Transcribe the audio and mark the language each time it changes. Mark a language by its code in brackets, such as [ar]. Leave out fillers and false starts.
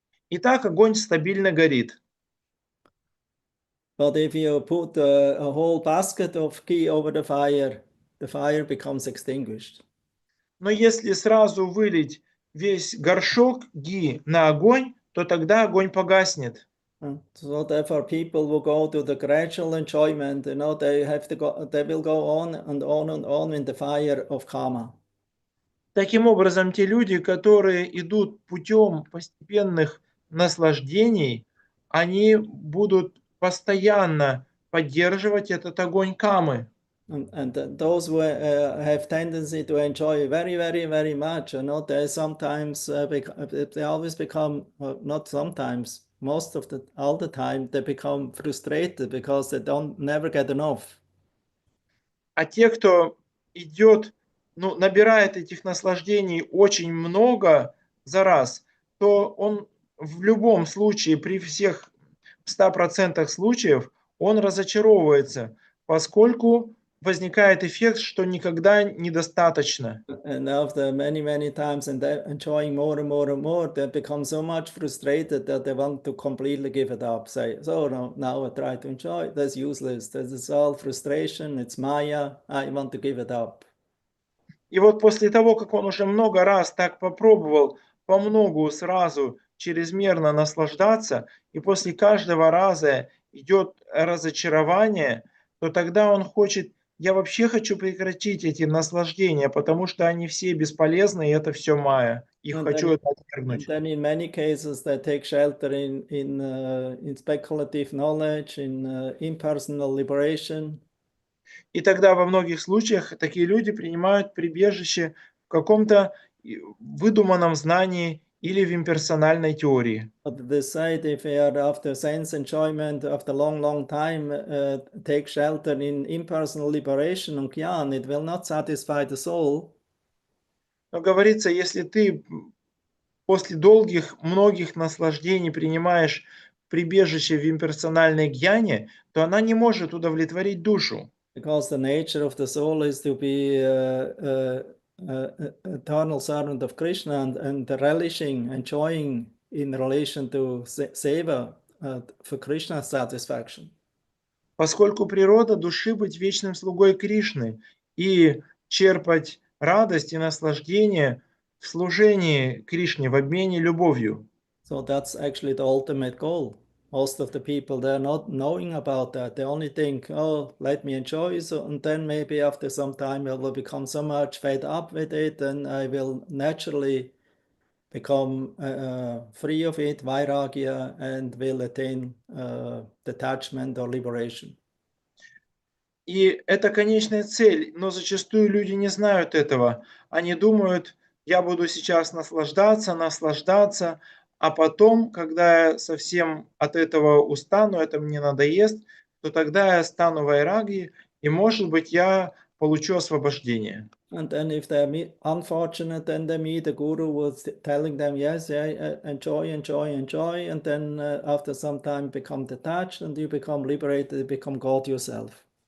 [ru] И так огонь стабильно горит. [en] But if you put a whole basket of ghee over the fire becomes extinguished. [ru] Но если сразу вылить весь горшок ги на огонь, то тогда огонь погаснет. [en] So therefore, people who go to the gradual enjoyment, they will go on and on and on in the fire of karma. [ru] Таким образом, те люди, которые идут путем постепенных наслаждений, они будут постоянно поддерживать этот огонь камы. [en] And those who have tendency to enjoy very, very, very much, they sometimes they always become not sometimes, all the time they become frustrated because they never get enough. [ru] А те, кто идет, набирает этих наслаждений очень много за раз, то он в любом случае, при всех 100% случаев, он разочаровывается, поскольку возникает эффект, что никогда недостаточно. [en] And after many, many times and enjoying more and more and more, they become so much frustrated that they want to completely give it up. Say, so now I try to enjoy. That's useless. This is all frustration. It's Maya. I want to give it up. [ru] И вот после того, как он уже много раз так попробовал, по многу сразу чрезмерно наслаждаться, и после каждого раза идет разочарование, то тогда он хочет, я вообще хочу прекратить эти наслаждения, потому что они все бесполезны, и это все майя. И хочу это отвергнуть. [en] And then in many cases they take shelter in speculative knowledge, in impersonal liberation. [ru] И тогда во многих случаях такие люди принимают прибежище в каком-то выдуманном знании или в имперсональной теории. [en] But they say if they are after sense enjoyment, after long time, take shelter in impersonal liberation and Gyan, it will not satisfy the soul. [ru] Но говорится, если ты после многих наслаждений принимаешь прибежище в имперсональной гьяне, то она не может удовлетворить душу. [en] Because the nature of the soul is to be eternal servant of Krishna and relishing, enjoying in relation to seva for Krishna's satisfaction. [ru] Поскольку природа души быть вечным слугой Кришны и черпать радость и наслаждение в служении Кришне, в обмене любовью. [en] So that's actually the ultimate goal. Most of the people, they're not knowing about that. They only think, oh, let me enjoy. So, and then maybe after some time I will become so much fed up with it and I will naturally become free of it, vairagya, and will attain detachment or liberation. [ru] И это конечная цель, но зачастую люди не знают этого. Они думают, я буду сейчас наслаждаться, а потом, когда я совсем от этого устану, это мне надоест, то тогда я стану вайраги, и, может быть, я получу освобождение. [en] And then if they're unfortunate, then they meet a guru who's telling them, yes, enjoy, and then after some time become detached and you become liberated, you become God yourself.